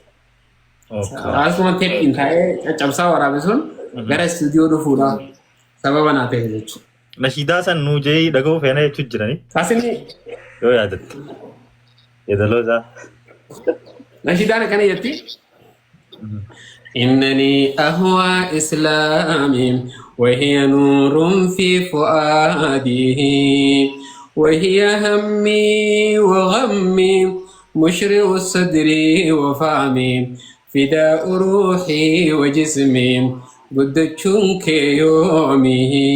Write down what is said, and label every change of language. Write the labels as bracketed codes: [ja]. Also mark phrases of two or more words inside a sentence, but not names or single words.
[om] Asuma teephiin taa'ee caccabsaa waraabee sun gara istuudiyoo dhufuudha sababa naa ta'e jechuudha. Nashiidaa san nuu jee dhaga'uu feena jechuun jiranii. Kaasinni Yoo yaadatte. Yeedaloo isaa. nashiidaan akkana jetti. [ar] إنني أهوى إسلامي وهي نور في فؤادي وهي همي وغمي مشرق الصدر وفهمي فداء روحي وجسمي بدتشنك يومي